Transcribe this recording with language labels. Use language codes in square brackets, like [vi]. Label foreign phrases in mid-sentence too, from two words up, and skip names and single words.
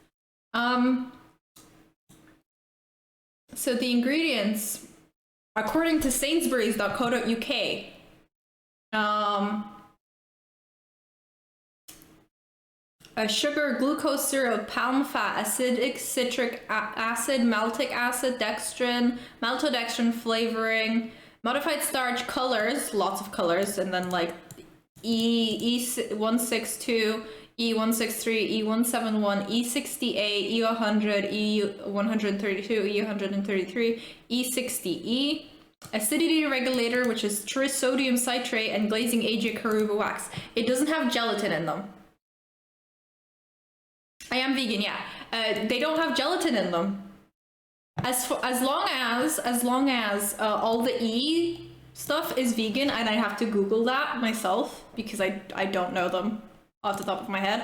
[en] So the ingredients, according to Sainsbury's.co.uk, a sugar, glucose syrup, palm fat, acidic citric acid, maltic acid, dextrin, maltodextrin flavoring, modified starch, colors, lots of colors, and then like E162, E163, E171, E60A, E100, E132, E133, E60E, acidity regulator, which is trisodium citrate, and glazing agent caruba wax. It doesn't have gelatin in them. I am vegan, yeah. They don't have gelatin in them. As long as all the E stuff is vegan, and I have to Google that myself because I don't know them off the top of my head.